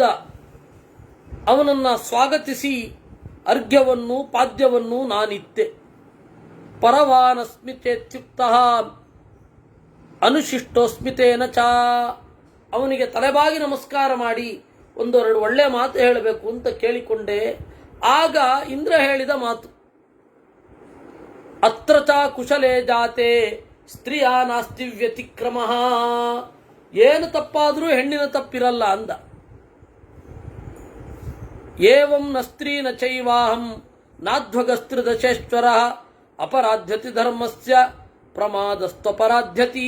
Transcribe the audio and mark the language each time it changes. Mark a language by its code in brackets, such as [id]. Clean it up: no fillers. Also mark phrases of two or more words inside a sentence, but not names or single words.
[kn] ಅವನನ್ನ ಸ್ವಾಗತಿಸಿ ಅರ್ಘ್ಯವನ್ನು ಪಾದ್ಯವನ್ನು ನಾನಿತ್ತೆ. [sa] ಪರವಾನಸ್ಮಿತೇತ್ಯುಕ್ತ ಅನುಶಿಷ್ಟೋಸ್ಮಿತೇನ ಚ. [kn] ಅವನಿಗೆ ತಲೆಬಾಗಿ ನಮಸ್ಕಾರ ಮಾಡಿ ಒಂದೆರಡು ಒಳ್ಳೆ ಮಾತು ಹೇಳಬೇಕು ಅಂತ ಕೇಳಿಕೊಂಡೆ. ಆಗ ಇಂದ್ರ ಹೇಳಿದ ಮಾತು, [sa] ಅತ್ರ ಚ ಕುಶಲೇ ಜಾತೆ ಸ್ತ್ರೀಯ ನಾಸ್ತಿ ವ್ಯತಿಕ್ರಮ. [kn] ಏನು ತಪ್ಪಾದರೂ ಹೆಣ್ಣಿನ ತಪ್ಪಿರಲ್ಲ ಅಂದ. [sa] ಏವಂ ನ ಸ್ತ್ರೀ ನ ಚೈವಾಹಂ ನಾಧ್ವಗಸ್ತ್ರಿದಶೇಶ್ವರ ಅಪರಾಧ್ಯತಿ ಧರ್ಮಸ್ಯ ಪ್ರಮಾದಸ್ತ್ವಪರಾಧ್ಯತಿ.